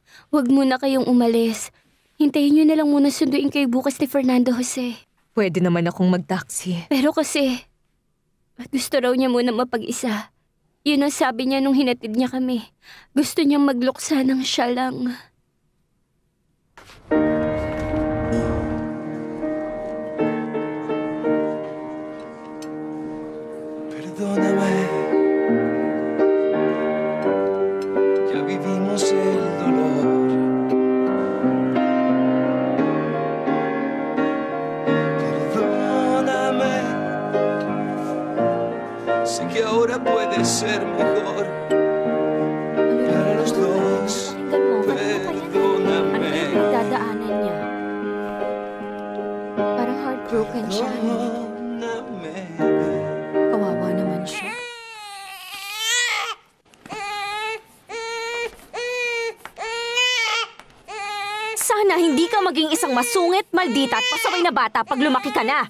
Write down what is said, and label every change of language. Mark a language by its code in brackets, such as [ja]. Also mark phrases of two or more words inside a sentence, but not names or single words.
[tl] Huwag muna kayong umalis. Hintayin niyo na lang muna sunduin kayo bukas ni Fernando Jose. Pwede naman akong mag-taxi. Pero kasi, gusto raw niya muna mapag-isa. Yun ang sabi niya nung hinatid niya kami. Gusto niyang magluksa ng siya lang. [es] Perdóname, ya vivimos el dolor. Perdóname, sé que ahora puede ser mejor para los dos. Perdóname. [tl] Ano yung dadaanan niya? Parang heartbroken siya. [es] Perdóname. [tl] Kawawa naman siya. Sana hindi ka maging isang masungit, maldita at pasaway na bata pag lumaki ka na.